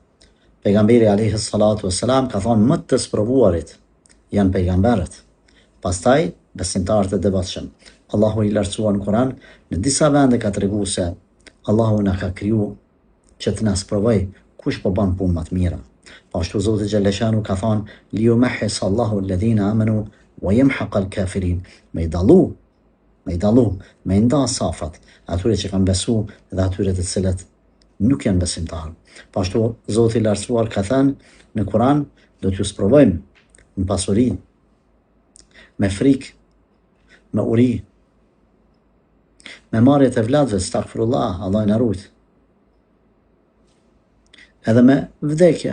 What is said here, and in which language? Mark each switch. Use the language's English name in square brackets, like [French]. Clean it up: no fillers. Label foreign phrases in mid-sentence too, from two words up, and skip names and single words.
[Albanian] Pejgamberi [Arabic] عليه الصلاة والسلام [Albanian] ka thonë më të sprovuarit janë pejgamberët, pastaj besimtarët e devotshëm. Allahu i lartësuar në Kur'an në disa vende ka treguar se Allahu na ka kriju që të na sprovoj kush po bën punë më të mira. Ashtu Zoti xhaleshanu ka thonë [Arabic] ليمحص الله الذين آمنوا ويمحق الكافرين. [Albanian] Me dalu, me nda safat atyre që kanë besu dhe atyre të cilët nuk janë besimtarë. Ashtu Zoti i lartësuar ka thënë në Kur'an, do t'ju sprovojmë në pasuri, me frikë, me uri, me marrje të vladëve, astaghfirullah, Allah na ruaj, edhe me vdekje.